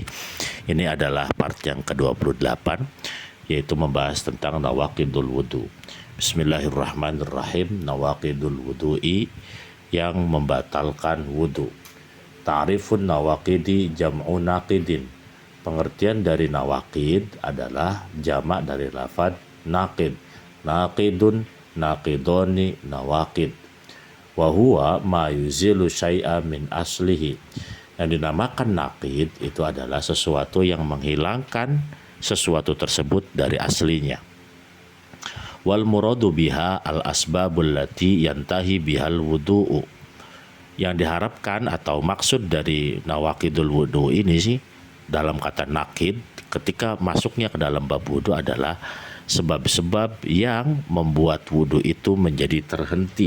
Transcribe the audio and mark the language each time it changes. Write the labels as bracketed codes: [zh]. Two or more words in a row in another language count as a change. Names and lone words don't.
[id] Ini adalah part yang ke-28, yaitu membahas tentang [ar] نواقض الوضوء. بسم الله الرحمن الرحيم نواقض الوضوء, [id] yang membatalkan wudu. [ar] تعريف النواقض جمع ناقض. [id] Pengertian dari nawaqid adalah jamak dari lafaz naqid. [ar] ناقض ناقضان نواقض. وهو ما يزيل الشيء من أصله. [id] Yang dinamakan naqid itu adalah sesuatu yang menghilangkan sesuatu tersebut dari aslinya. [ar] والمراد بها الأسباب التي ينتهي بها الوضوء. [id] Yang diharapkan atau maksud dari [ar] نواقض الوضوء [id] ini sih, dalam kata naqid, ketika masuknya ke dalam bab wudu adalah sebab-sebab yang membuat wudu itu menjadi terhenti.